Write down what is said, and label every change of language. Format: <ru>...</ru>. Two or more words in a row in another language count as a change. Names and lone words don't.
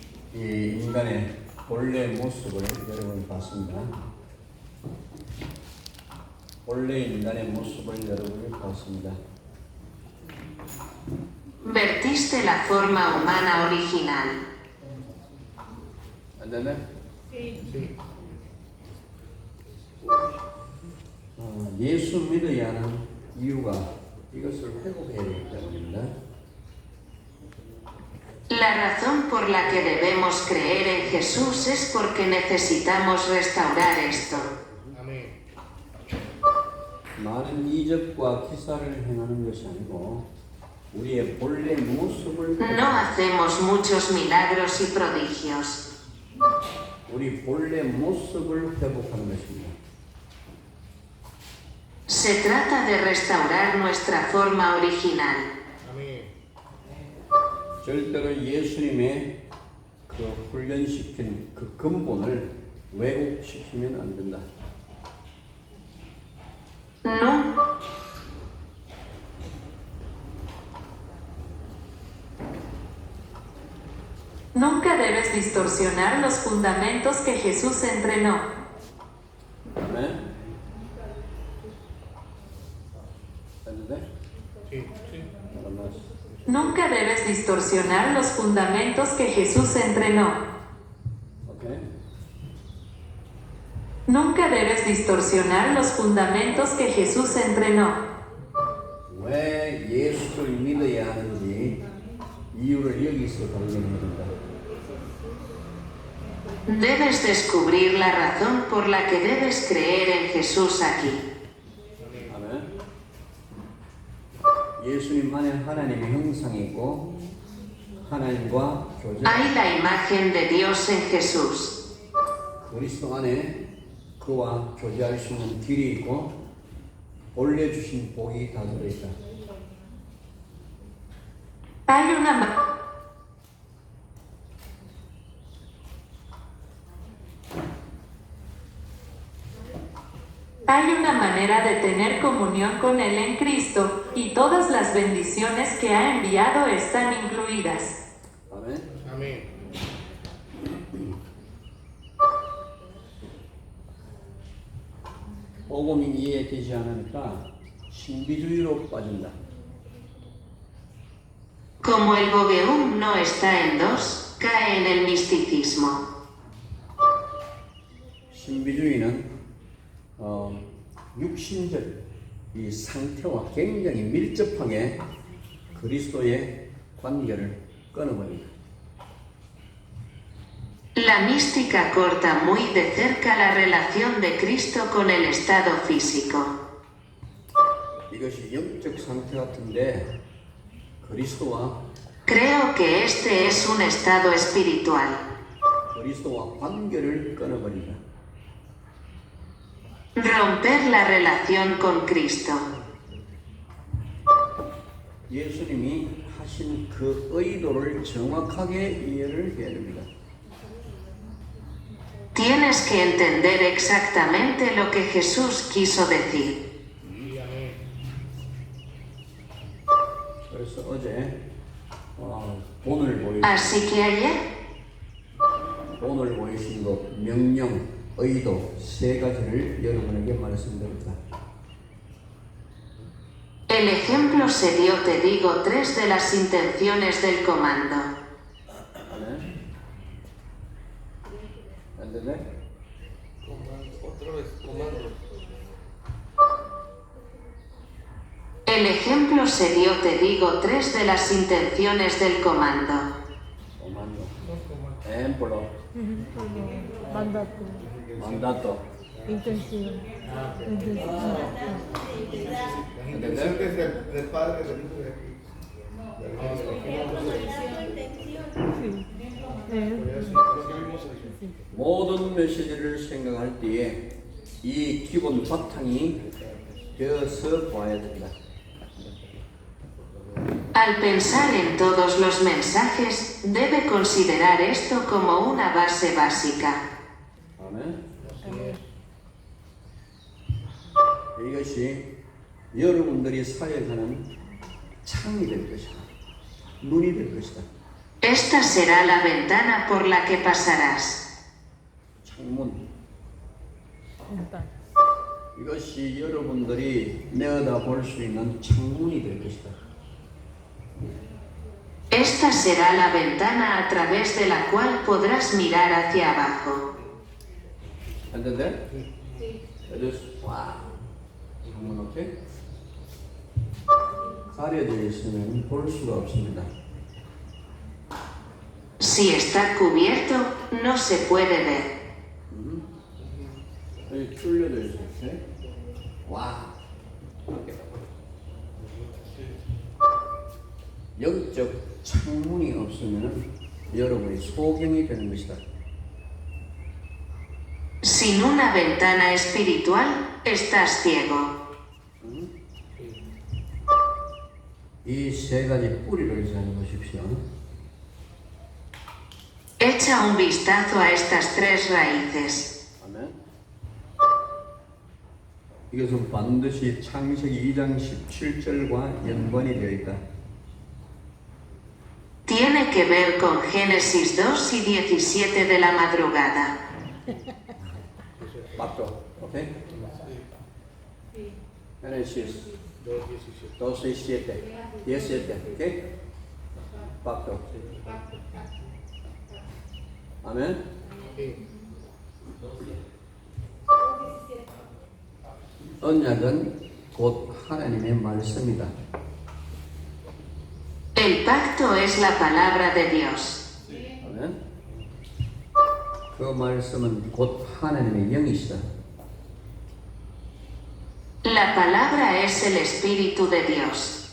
<ko>이 인간의 본래 모습을 여러분 봤습니다. 본래 인간의 모습을 여러분이 봤습니다.</ko> <es>Vertiste la forma humana original.</es> <ko>안 되네? 예수 믿어야 하는 이유가 이것을 회복해야 되기 때문입니다.</ko> <es>La razón por la que debemos creer en Jesús es porque necesitamos restaurar esto.</es> <ko>많은 이적과 기사를 행하는 것이 아니고 우리의 본래 모습을</ko> <es>No hacemos muchos milagros y prodigios.</es> <ko>우리 본래 모습을 회복하는 것입니다.</ko> <es>Se trata de restaurar nuestra forma original.</es> <ko>절대로 예수님의 그 훈련시킨 그 근본을 왜곡시키면 안 된다.</ko> <es>No. Nunca debes distorsionar los fundamentos que Jesús entrenó.</es> <ko>네? 해도 돼?</ko> <es>Nunca debes distorsionar los fundamentos que Jesús entrenó.</es> <ko>오케이.</ko> <es>Nunca debes distorsionar los fundamentos que Jesús entrenó.</es> <ko>왜 예수를 믿어야 하는지 이유를 여기서 발견해야 된다.</ko> <es>Debes descubrir la razón por la que debes creer en Jesús aquí.</es> <ko>아멘. 예수님만의 하나님의 형상이 있고 하나님과 교제.</ko> <es>Hay la imagen de Dios en Jesús.</es> <ko>그리스도 안에 그와 교제할 수 있는 길이 있고 본래 주신 복이 다 들어있다.</ko> <es>Hay una Hay una manera de tener comunión con Él en Cristo, y todas las bendiciones que ha enviado están incluidas.</es> <ko>아멘. 아멘. 복음이 이해되지 않으니까 신비주의로 빠진다.</ko> <es>Como el Bogeum no está en dos, cae en el misticismo.</es> <ko>신비주의는 육신적 이 상태와 굉장히 밀접하게 그리스도의 관계를 끊어버립니다.</ko> <es>La mística corta muy de cerca la relación de Cristo con el estado físico.</es> <ko>이것이 영적 상태 같은데 그리스도와</ko> <es>Creo que este es un estado espiritual.</es> <ko>그리스도와 관계를 끊어버린다.</ko> <es>Romper la relación con Cristo.</es> <ko>예수님이 하신 그 의도를 정확하게 이해를 해야 됩니다.</ko> <es>Tienes que entender exactamente lo que Jesús quiso decir.</es> <ko>그래서 어제 본을 보여</ko> <es>Así que ayer</es> <ko>본을 보이신 것, 명령, 의도 세 가지를 여러분에게 말씀드립니다.</ko> <es>el ejemplo se dio, te digo, tres de las intenciones del comando.</es> <ko>아멘. 안 되네?</ko> <es>Otra vez, comando. El ejemplo se dio, te digo, tres de las intenciones del comando. comando. 엠플로. Mandato, mandato. intención. Las intenciones del Padre, del Hijo y del Sí.</es> <ko>모든 메시지를 생각할 때에 이 기본 바탕이 되어서 봐야 된다.</ko> <es>Al pensar en todos los mensajes, debe considerar esto como una base básica.</es> <ko>아멘. 이것이 여러분들이 사역하는 창이 될 것이다. 눈이 될 것이다.</ko> <es>Esta será la ventana por la que pasarás.</es> <ko>창문. 일단 이것이 여러분들이 내어다 볼 수 있는 창문이 될 것이다.</ko> <es>Esta será la ventana a través de la cual podrás mirar hacia abajo. ¿Entender?</es> <ko>와. 창문 오케이? 가려져 있으면 볼 수가 없습니다.</ko> <es>Si está cubierto, no se puede ver.</es> <ko>여기 뚫려져 있어요. 오케이? 와. 영적 창문이 없으면 여러분이 소경이 되는 것이다.</ko> <es>Sin una ventana espiritual, estás ciego.</es> <ko>이 세 가지 뿌리를 잘 보십시오.</ko> <es>Echa un vistazo a estas tres raíces.</es> <ko>아멘. 이것은 반드시 창세기 2장 17절과 연관이 되어 있다.</ko> <es>Tiene que ver con Génesis 2 y 17 de la madrugada.</es> <ko>맞죠? 오케이? Génesis 2:17, 17, 오케이? 맞죠? 아멘. 언약은 곧 하나님의 말씀이다.</ko> <es>El pacto es la palabra de Dios.</es> <ko>아멘. 그 말씀은 곧 하나님의 영이시다.</ko> <es>La palabra es el Espíritu de Dios.</es>